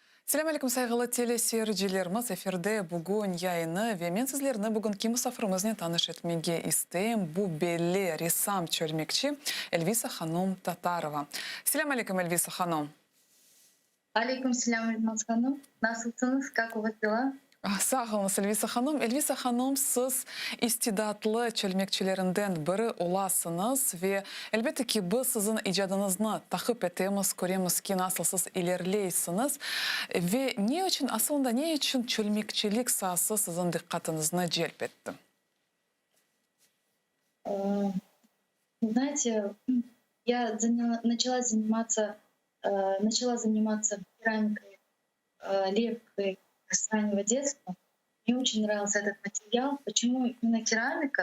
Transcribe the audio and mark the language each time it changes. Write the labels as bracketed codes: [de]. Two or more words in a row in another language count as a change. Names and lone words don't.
[crh] Selam aleyküm saygılı teleseyircilerimiz. Eferde bugün yayını ve men sizlerni bugün kim misafirimizni tanış etmege isteyim. Bu belli ressam çölmekçi Elvisa Hanım Tatarova. Selam aleyküm Elvisa Hanım. Алейкум selam Elmas Hanım. Nasılsınız? [ru] Как у вас дела? [crh] Sağ olun Elvisa Hanım. Elvisa Hanım siz istidatlı çölmekçilerinden biri olasınız ve elbette ki biz sizin icadınızı takip etmemiz, göremiz ki nasıl siz ilerleysiniz ve ne için çölmekçilik sahası sizin dikkatinizi celp etti? [ru] Э, Знаете, я начала заниматься керамикой, лепкой с раннего детства. Мне очень нравился этот материал. Почему именно керамика?